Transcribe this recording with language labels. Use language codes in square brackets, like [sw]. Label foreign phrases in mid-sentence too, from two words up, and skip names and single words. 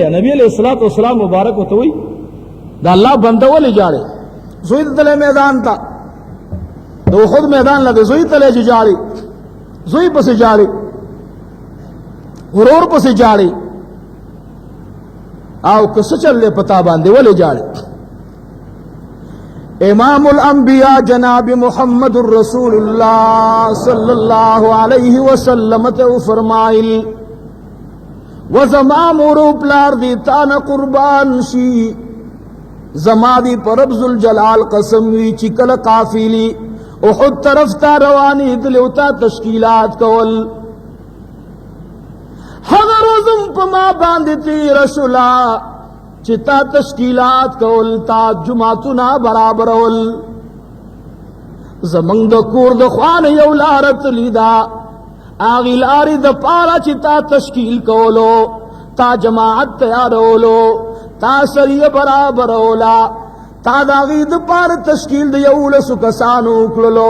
[ps] نبی [ar] علیه الصلاة والسلام [ps] مبارک ورته وایي د الله بنده ولې ژاړې؟ زوی ته تللی میدان ته، د احد میدان له د زوی تللی چې ژاړي، زوی پسې ژاړي، ورور پسې ژاړي، او که څه چل دی پتا باندې ولې ژاړي؟ امام الانبیاء جناب محمد رسول اللہ [ar] صلی اللہ علیہ وسلم [ps] ته فرمایل و زما مور پلار دی تان قربان شي، زما دی پر رب ذوالجلال قسم وی چې کله قافلی احد طرف تا روانی دلو تا تشکیلات کول هغه روزم په ما باندې تیر شولا چې تا تشکیلات کول، تا جماعتونه برابرول. زمونږ د کور د خوانه یو لاره تللې ده، هغې لارې دپاره چې تا تشکیل کولو، تا جماعت تیارولو، تا سریه برابروله، تا د هغې دپاره تشکیل د 11 کسانو وکړلو.